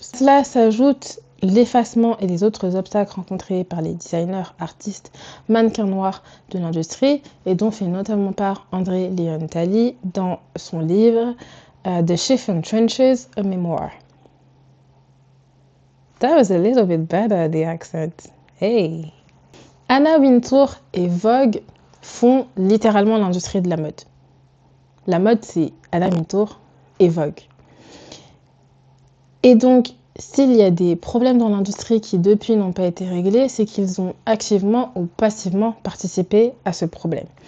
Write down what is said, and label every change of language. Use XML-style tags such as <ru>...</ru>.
<fr>Cela s'ajoute l'effacement et les autres obstacles rencontrés par les designers, artistes, mannequins noirs de l'industrie et dont fait notamment part André Leontali dans son livre The Chiffon Trenches, a Memoir.</fr> <en>That was a little bit better, the accent. Hey!</en> <fr>Anna Wintour et Vogue font littéralement l'industrie de la mode. La mode, c'est Anna Wintour et Vogue. Et donc, s'il y a des problèmes dans l'industrie qui depuis n'ont pas été réglés, c'est qu'ils ont activement ou passivement participé à ce problème.</fr>